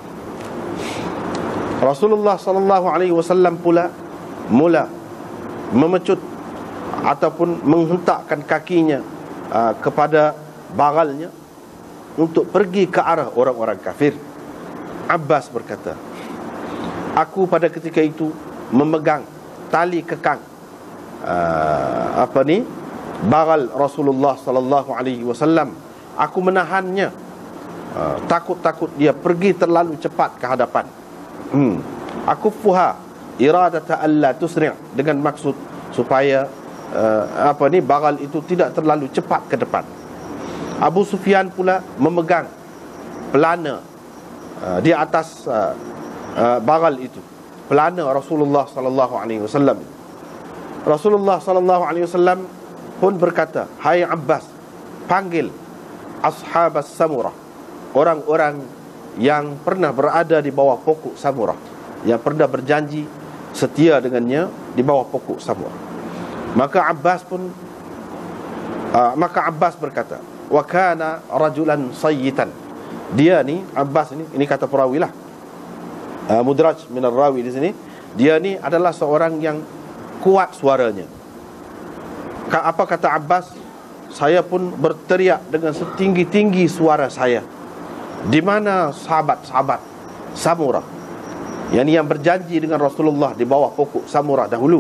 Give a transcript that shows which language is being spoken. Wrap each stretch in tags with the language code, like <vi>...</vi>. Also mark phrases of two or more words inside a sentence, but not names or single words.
<ms>Rasulullah</ms> <ar>صلى الله عليه وسلم</ar> <ms>pula mula memecut ataupun menghentakkan kakinya kepada bagalnya untuk pergi ke arah orang-orang kafir. Abbas berkata, aku pada ketika itu memegang tali kekang bagal Rasulullah</ms> <ar>صلى الله عليه وسلم.</ar> <ms>Aku menahannya, takut dia pergi terlalu cepat ke hadapan.</ms> <ar>أكفها إرادة ألا تسرع',</ar> <ms>dengan maksud supaya bagal itu tidak terlalu cepat ke depan. Abu Sufyan pula memegang pelana di atas bagal itu, pelana Rasulullah</ms> <ar>صلى الله عليه وسلم.</ar> <ms>Rasulullah</ms> <ar>صلى الله عليه وسلم</ar> <ms>pun berkata, hai Abbas, panggil</ms> <ar>أصحاب السمرة,</ar> <ms>orang-orang yang pernah berada di bawah pokok samurah, yang pernah berjanji setia dengannya di bawah pokok samurah. Maka Abbas berkata,</ms> <ar>وكان رجلا صيتا.</ar> <ms>Dia ni Abbas ini kata perawi lah,</ms> <ar>مدرج من الراوي</ar> <ms>di sini. Dia ni adalah seorang yang kuat suaranya. Apa kata Abbas? Saya pun berteriak dengan setinggi-tinggi suara saya. Di mana sahabat-sahabat samurah, yang berjanji dengan Rasulullah di bawah pokok samurah dahulu?</ms>